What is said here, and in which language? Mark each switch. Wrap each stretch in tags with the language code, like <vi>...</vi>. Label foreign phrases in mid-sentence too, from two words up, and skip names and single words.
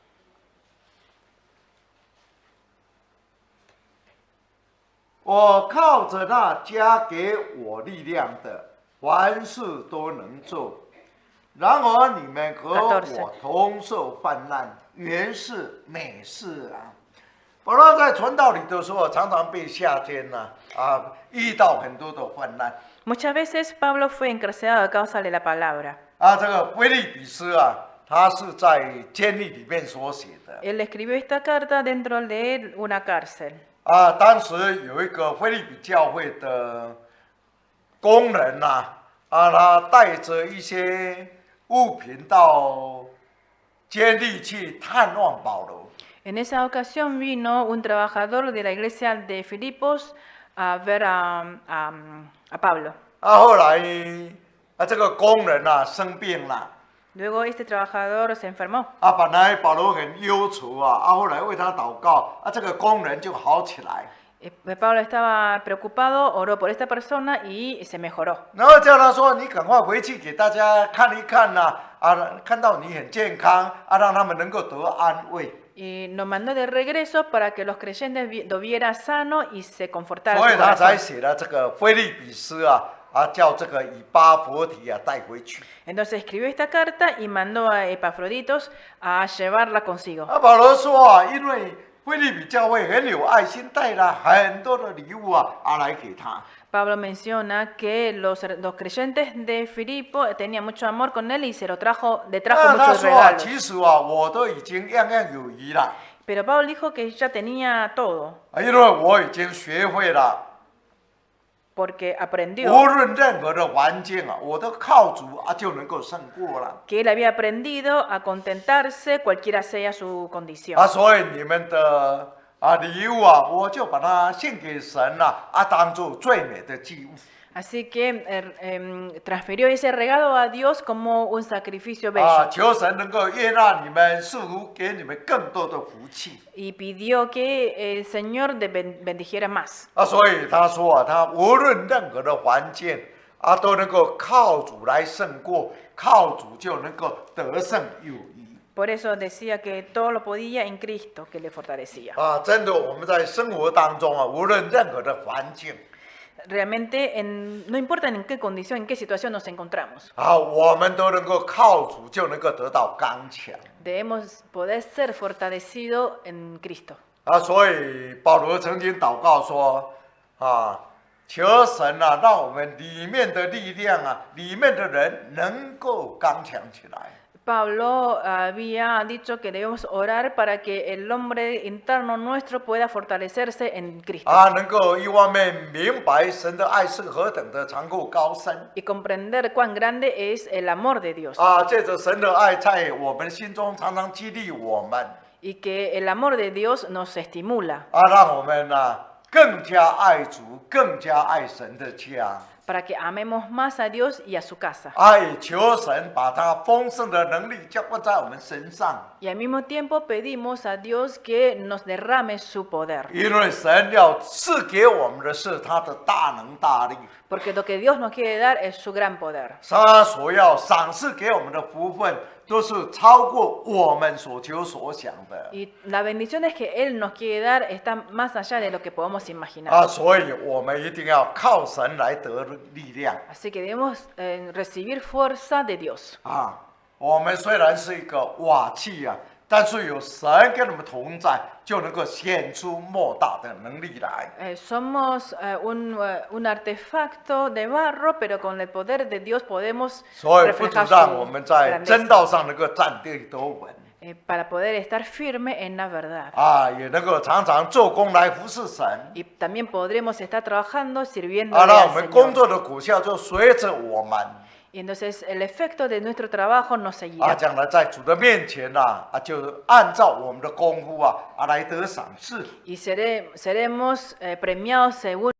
<zh>我靠着那加给我力量的，凡事都能做。然而你们和我同受患难，原是美事啊！保罗在传道里的时候，常常被下监遇到很多的患难。</zh> <es>Muchas veces Pablo fue encarcelado a causa de la palabra.</es> <zh>这个腓立比书他是在监狱里面所写的。</zh> <es>Él escribió esta carta dentro de una cárcel.</es> <zh>当时有一个腓立比教会的工人他带着一些物品到监狱去探望保罗。</zh> <es>En esa ocasión vino un trabajador de la iglesia de Filipos a ver a Pablo.</es> <zh>后来这个工人生病了。</zh> <es>Luego este trabajador se enfermó.</es> <zh>本来保罗很忧愁后来为他祷告这个工人就好起来。</zh> <es>Pablo estaba preocupado, oró por esta persona y se mejoró.</es> <zh>然后叫他说：“你赶快回去给大家看一看看到你很健康让他们能够得安慰。”</zh> <es>Y nos mandó de regreso para que los creyentes lo vieran sano y se confortaran.</es> <zh>所以他才写了这个腓立比书叫这个以巴弗提带回去。</zh> <es>Entonces escribió esta carta y mandó a Epafroditos a llevarla consigo.</es> <zh>保罗说因为腓立比教会很有爱心，带了很多的礼物来给他。</zh> <es>Pablo menciona que los creyentes de Filipo tenían mucho amor con él y le trajo</es> <zh>他</zh> <es>muchos</es> <zh>说</zh> <es>regalos.</es> <zh>其实我都已经样样有余了，</zh> <es>Pero Pablo dijo que ya tenía todo,</es> <zh>因为我已经学会了。</zh> <es>porque aprendió</es> <zh>无论任何的环境我都靠主就能够胜过了。</zh> <es>que él había aprendido a contentarse cualquiera sea su condición.</es> <zh>所以你们的礼物我就把它献给神当做最美的祭物。</zh> <es>Así que transfirió ese regalo a Dios como un sacrificio bello.</es> <zh>求神能够悦纳你们，似乎给你们更多的福气。</zh> <es>Y pidió que el Señor bendijera más.</es> <zh>所以他说他无论任何的环境都能够靠主来胜过，靠主就能够得胜有余。</zh> <es>Por eso decía que todo lo podía en Cristo que le fortalecía.</es> <zh>真的，我们在生活当中无论任何的环境。</zh> <es>Realmente, no importa en qué condición, en qué situación nos encontramos.</es> <zh>我们都能够靠主就能够得到刚强。</zh> <es>Debemos poder ser fortalecidos en Cristo.</es> <zh>所以保罗曾经祷告说求神啊，让我们里面的力量啊，里面的人能够刚强起来。</zh> <es>Pablo había dicho que debemos orar para que el hombre interno nuestro pueda fortalecerse en Cristo</es> <zh>啊，能够一方面明白神的爱是何等的长厚高深</zh> <es>y comprender cuán grande es el amor de Dios</es> <zh>啊，借着神的爱在我们心中常常激励我们</zh> <es>y que el amor de Dios nos estimula</es> <zh>啊，让我们更加爱主，更加爱神的家。</zh> <es>para que amemos más a Dios y a su casa</es> <zh>也求神把他丰盛的能力浇灌在我们身上，</zh> <es>y al mismo tiempo pedimos a Dios que nos derrame su poder</es> <zh>因为神要赐给我们的是他的大能大力，</zh> <es>porque lo que Dios nos quiere dar es su gran poder</es> <zh>他所要赏赐给我们的福分，都是超过我们所求所想的。</zh> <es>y las bendiciones que Él nos quiere dar están más allá de lo que podemos imaginar</es> <zh>所以我们一定要靠神来得力量。</zh> <es>así que debemos recibir fuerza de Dios</es> <zh>我们虽然是一个瓦器但是有神跟我们同在，就能够显出莫大的能力来。</zh> <es>somos un artefacto de barro, pero con el poder de Dios podemos</es> <zh>所以不止</zh> <es>reflejar</es> <zh>让我们</zh> <es>su</es> <zh>在真道</zh> <es>grandeza</es> <zh>上能够站立得稳，</zh> <es>para poder estar firme en la verdad.</es> <zh>也能够常常做工来服侍神。</zh> <es>Y también podremos estar trabajando sirviendo</es> <zh>让</zh> <es>al</es> <zh>我们工</zh> <es>Señor.</es> <zh>作的果效就随着我们。</zh> <es>Y entonces el efecto de nuestro trabajo nos seguirá.</es> <zh>将来在主的面前就按照我们的功夫来得赏赐。</zh> <es>Y seremos premiados según</es>